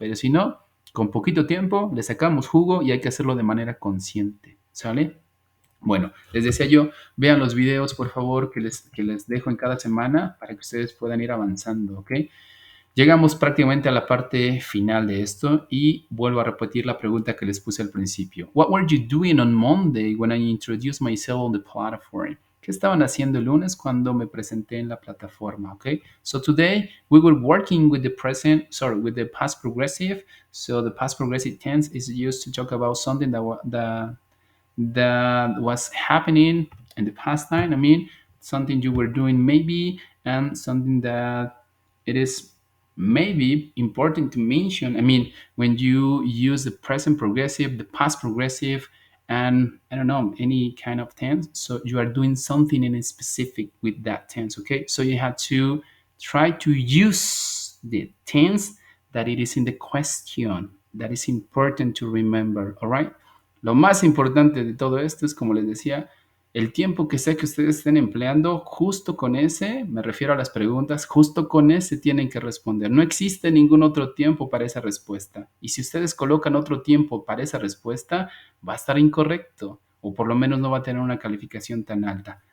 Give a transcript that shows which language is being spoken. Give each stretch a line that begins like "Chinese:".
Spanish: Pero si no, con poquito tiempo le sacamos jugo y hay que hacerlo de manera consciente. ¿Sale? Bueno, les decía yo, vean los videos, por favor, que les dejo en cada semana para que ustedes puedan ir avanzando, ¿ok? Llegamos prácticamente a la parte final de esto y vuelvo a repetir la pregunta que les puse al principio.
English: What were you doing on Monday when I introduced myself on the platform?
Spanish: ¿Qué estaban haciendo el lunes cuando me presenté en la plataforma?
English: Okay. So today we were working with with the past progressive. So the past progressive tense is used to talk about something that was happening in the past time. I mean, something you were doing maybe, and something that it is maybe important to mention. I mean, when you use the present progressive, the past progressive, and I don't know, any kind of tense, so you are doing something in specific with that tense, okay? So you have to try to use the tense that it is in the question. That is important to remember, all right?
Spanish: Lo más importante de todo esto es, como les decía, el tiempo que sea que ustedes estén empleando, justo con ese, me refiero a las preguntas, justo con ese tienen que responder. No existe ningún otro tiempo para esa respuesta. Y si ustedes colocan otro tiempo para esa respuesta, va a estar incorrecto o por lo menos no va a tener una calificación tan alta.